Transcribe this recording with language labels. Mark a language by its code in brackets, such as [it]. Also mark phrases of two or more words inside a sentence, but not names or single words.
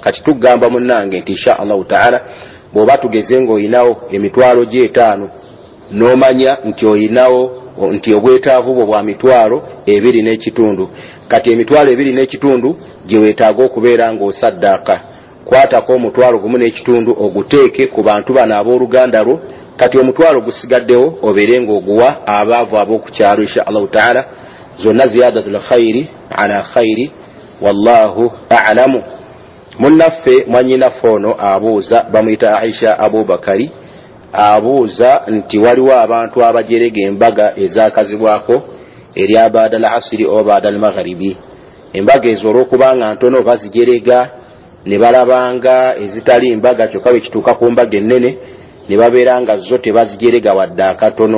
[lg] Kati tugamba munnange nti [ar] إن شاء الله تعالى [lg] bw'oba tugeze ng'oyinawo emitwalo gy'etaano n'omanya nti oyinawo nti obwetaavu bwo bwa mitwalo 2.5, kati emitwalo 2.5 gye weetaaga okubeera ng'osaddaaka, kwatako omutwalo 1.5 oguteeke ku bantu bano ab'oluganda lwo, kati omutwalo gusigaddewo obeere ng'oguwa abaavu ab'oku kyalo [ar] إن شاء الله تعالى. Zonna زيادة الخير على خير والله أعلم. [lg] Munnaffe mwanyinaffe ono abuuza, bamuyita Aisha Abubakari, abuuza nti waliwo abantu abajerega embaga ezakazibwako eri [ar] بعد العصر [lg] oba [ar] بعد المغرب. [lg] Embaga ezo olw'okubanga ntono bazijerega ne balabanga ezitali mbaga, kyokka bwe kituuka ku mbaga ennene ne babeera nga zo tebazijerega wadde akatono.